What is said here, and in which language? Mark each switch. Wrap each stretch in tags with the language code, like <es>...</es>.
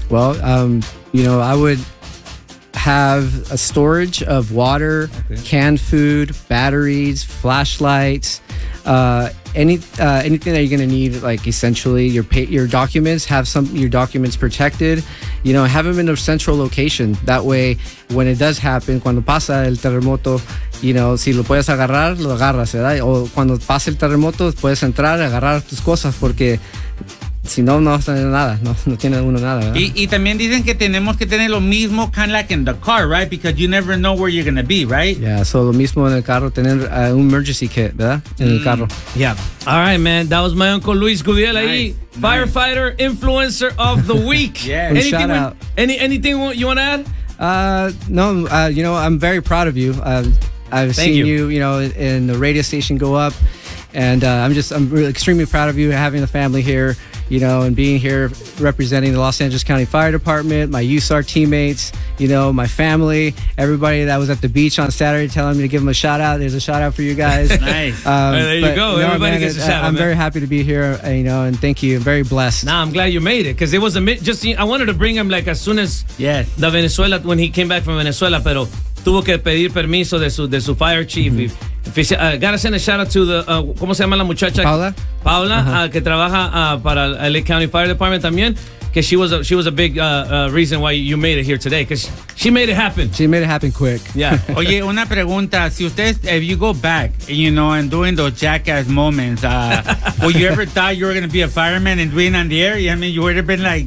<en>Well, you know, I would have a storage of water, canned food, batteries, flashlights, anything that you're going to need, like essentially your documents, have some your documents protected, you know, have them in a central location. That way, when it does happen,</en> <es>cuando pasa el terremoto,</es> <en>you know,</en> <es>si lo puedes agarrar, lo agarras, ¿verdad? O cuando pasa el terremoto, puedes entrar, agarrar tus cosas, porque si no, no vas a tener nada, no tiene uno nada, ¿verdad? Y también dicen que tenemos que tener lo mismo,</es> <en>kind of like in the car, right? Because you never know where you're going to be, right? Yeah, so</en> <es>lo mismo en el carro, tener un emergency kit, ¿verdad? En el carro.</es> <en>Yeah. All right, man, that was my Uncle Luis Gudiel ahí. Nice. Firefighter, influencer of the week. Yeah. Anything you want to add? You know, I'm very proud of you. I've Thank seen you. You know, in the radio station go up, and I'm really extremely proud of you having the family here, you know, and being here representing the Los Angeles County Fire Department, my USAR teammates, you know, my family, everybody that was at the beach on Saturday telling me to give them a shout out. There's a shout out for you guys. Nice. Everybody gets a shout out. I'm very happy to be here, you know, and thank you. I'm very blessed. Nah, I'm glad you made it because it was I wanted to bring him like as soon as the Venezuela, when he came back from Venezuela,</en> <es>pero tuvo que pedir permiso de su fire chief.</es> <en>Mm-hmm. Gotta send a shout out to the,</en> <es>¿cómo se llama la muchacha?</es> <en>Paula, uh-huh.</en> <es>Que trabaja para el LA County Fire Department también, que</es> <en>she was a big reason why you made it here today, because she made it happen. She made it happen quick. Yeah.</en> <es>Oye, una pregunta, si ustedes,</es> <en>if you go back, you know, and doing those jackass moments, would you ever thought you were going to be a fireman and doing on the air? I mean, you would have been like...</en>